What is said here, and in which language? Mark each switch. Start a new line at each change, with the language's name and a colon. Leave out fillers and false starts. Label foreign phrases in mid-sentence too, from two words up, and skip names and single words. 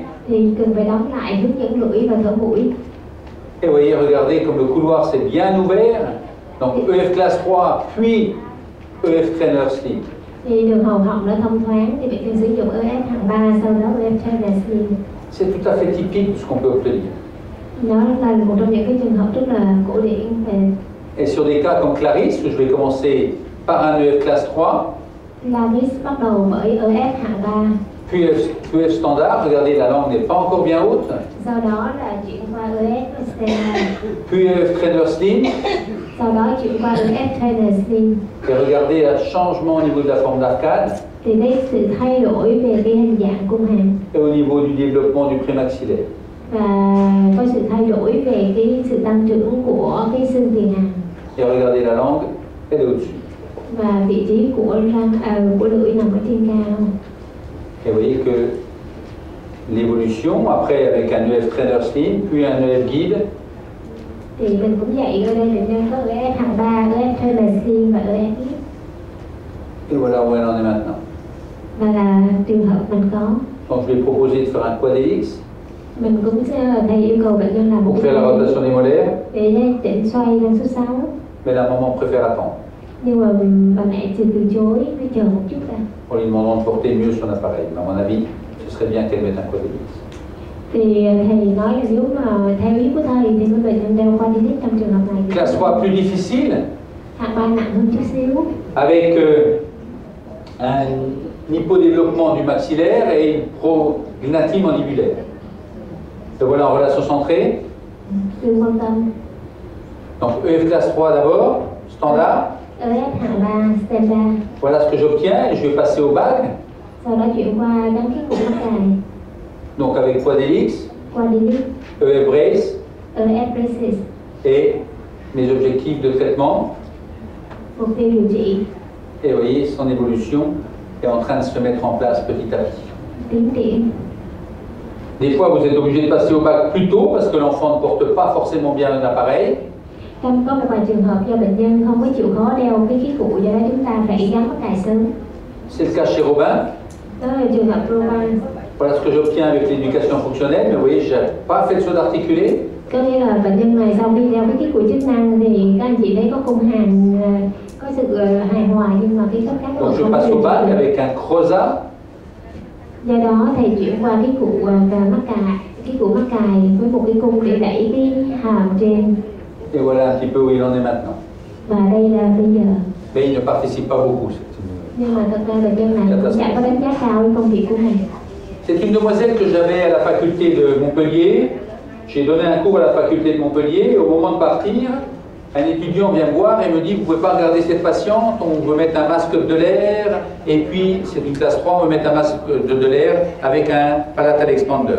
Vietnamese: Thì cần phải đóng lại, hướng dẫn lưỡi và thở mũi.
French: Et vous voyez, regardez comme le couloir s'est bien ouvert. Donc EF classe 3, puis EF trainer slim.
Vietnamese: Thì đường hầu họng đã thông thoáng thì bệnh nhân sử dụng EF hạng 3, sau đó EF trainer slim.
French: C'est tout à fait typique de ce qu'on peut obtenir.
Vietnamese: Nó là một trong những cái trường hợp rất là cổ điển về.
French: Et sur des cas comme Clarisse, je vais commencer par un EF classe 3,
Vietnamese: Clarice bắt đầu bởi EF hạng 3.
French: puis EF standard. Regardez, la langue n'est pas encore bien haute.
Vietnamese: Sau đó là chuyển qua EF standard.
French: Puis EF trainer slim.
Vietnamese: Sau đó chuyển qua EF trainer slim.
French: Et regardez le changement au niveau de la forme d'arcade
Vietnamese: Thì cái sự thay đổi về cái hình dạng cung hàm
French: et au niveau du développement du prémaxillaire.
Vietnamese: và có sự thay đổi về cái sự tăng trưởng của cái xương tiền hàm.
French: Et regardez la langue, elle est au-dessus.
Vietnamese: Và vị trí của của lưỡi nằm ở trên cao.
French: Et vous voyez que l'évolution, après avec un EF trainer slim, puis un EF guide,
Vietnamese: Thì mình cũng dạy ở đây bệnh nhân có EF hạng 3, EF Trimestine và EF.
French: Et voilà où elle en est maintenant.
Vietnamese: Và là trường hợp mình có.
French: Donc je vais proposer de faire un quadrillix
Vietnamese: Mình cũng sẽ thầy yêu cầu bệnh nhân làm một
French: pour faire la rotation des molaires,
Vietnamese: để chỉnh xoay răng số 6.
French: mais la maman préfère attendre.
Vietnamese: Nhưng mà bà mẹ từ chối, mới chờ một chút đã.
French: En lui demandant de porter mieux son appareil. Mais à mon avis, ce serait bien qu'elle mette un quadrillix.
Vietnamese: Thì thầy nói là nếu mà theo ý của thầy thì cái bệnh nhân đeo quadrillix trong trường hợp này.
French: Classe 3 plus difficile,
Vietnamese: Hạng 3 nặng hơn chút xíu.
French: avec un hypodéveloppement du maxillaire et une prognathie mandibulaire. Le voilà en relation centrée.
Vietnamese: Sự quan tâm.
French: Donc EF classe 3 d'abord, standard.
Vietnamese: EF hạng 3 standard.
French: Voilà ce que j'obtiens et je vais passer au bac.
Vietnamese: Sau đó chuyển qua đăng ký cục mắc cài.
French: Donc avec quadrillix,
Vietnamese: Quadrillix,
French: EF brace
Vietnamese: EF braces.
French: et mes objectifs de traitement.
Vietnamese: Mục tiêu điều trị.
French: Et vous voyez, son évolution est en train de se mettre en place petit à petit.
Vietnamese: Tiến triển.
French: Des fois, vous êtes obligé de passer au bac plus tôt parce que l'enfant ne porte pas forcément bien un appareil.
Vietnamese: Có một vài trường hợp do bệnh nhân không có chịu khó đeo cái khí cụ, do đó chúng ta phải gắn mắc cài sớm.
French: C'est le cas chez Robin.
Vietnamese: Đó là trường hợp Roman.
French: Voilà ce que j'obtiens avec l'éducation fonctionnelle, mais vous voyez, je n'ai pas fait de saut d'articulé.
Vietnamese: Có nghĩa là bệnh nhân này sau khi đeo cái khí cụ chức năng thì các anh chị thấy có khung hàm có sự hài hòa, nhưng mà cái khớp cắn
French: Donc je passe au bac avec un crozat.
Vietnamese: Do đó thầy chuyển qua cái cụ mắc cài, cái cụ mắc cài với một cái cung để đẩy cái hàm trên.
French: Et voilà un petit peu où il en est maintenant.
Vietnamese: Và đây là bây giờ.
French: Mais il ne participe pas beaucoup.
Vietnamese: Nhưng mà thật ra bệnh nhân này cũng chẳng có đánh giá cao với công việc của mình.
French: C'est une demoiselle que j'avais à la faculté de Montpellier. J'ai donné un cours à la faculté de Montpellier et au moment de partir, un étudiant vient me voir et me dit vous ne pouvez pas regarder cette patiente, on veut mettre un masque de l'air et puis c'est une classe 3, on veut mettre un masque de l'air avec un
English: palatal expander.